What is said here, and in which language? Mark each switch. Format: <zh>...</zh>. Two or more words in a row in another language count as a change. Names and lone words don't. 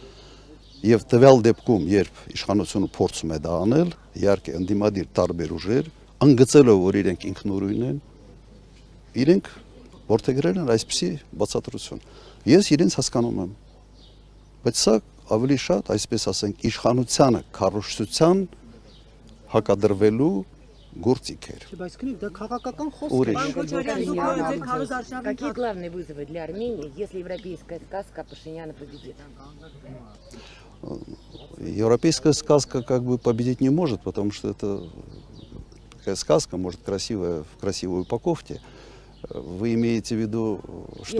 <hy>Եվ տվյալ դեպքում, երբ իշխանությունը փորձում է դա անել, իհարկե ընդդիմադիր տարբեր ուժեր, ընդգծելով, որ իրենք ինքնուրույն են, իրենք որդեգրել են այսպիսի բացատրություն։ Ես իրենց հասկանում եմ, բայց սա ավելի շատ, այսպես ասենք, իշխանությանը քարոզչության հակադրվելու գործիք էր։ Բայց քնիկ, դա քաղաքական խոսք է։ Պարոն Քոչարյան, դուք ձեր քարոզարշավի</hy> <ru>Какие главные вызовы для Армении, если европейская сказка Пашиняна победит? Европейская сказка как бы победить не может, потому что это такая сказка, может, красивая, в красивой упаковке. Вы имеете в виду, что?</ru>